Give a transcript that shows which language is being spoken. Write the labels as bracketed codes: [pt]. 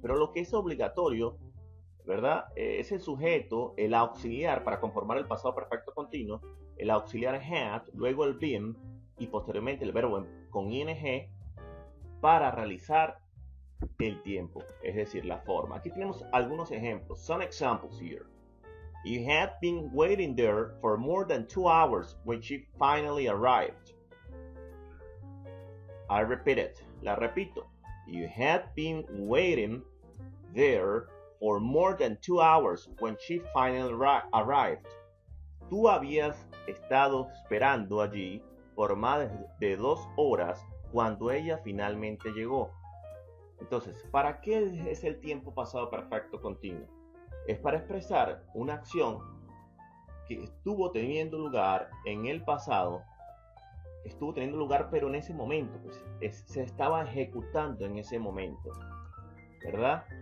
[es] Pero lo que es obligatorio, ¿verdad? Es el sujeto, el auxiliar para conformar el pasado perfecto continuo, el auxiliar had, luego el been y posteriormente el verbo con ing para realizar el tiempo, es decir, la forma. Aquí tenemos algunos ejemplos. [en] Some examples here. You had been waiting there for more than 2 hours when she finally arrived. I repeat it. [es] La repito. [en] You had been waiting there for more than 2 hours when she finally arrived. [es] Tú habías estado esperando allí por más de 2 horas cuando ella finalmente llegó. Entonces, ¿para qué es el tiempo pasado perfecto continuo? Es para expresar una acción que estuvo teniendo lugar en el pasado, estuvo teniendo lugar pero en ese momento, pues, se estaba ejecutando en ese momento, ¿verdad?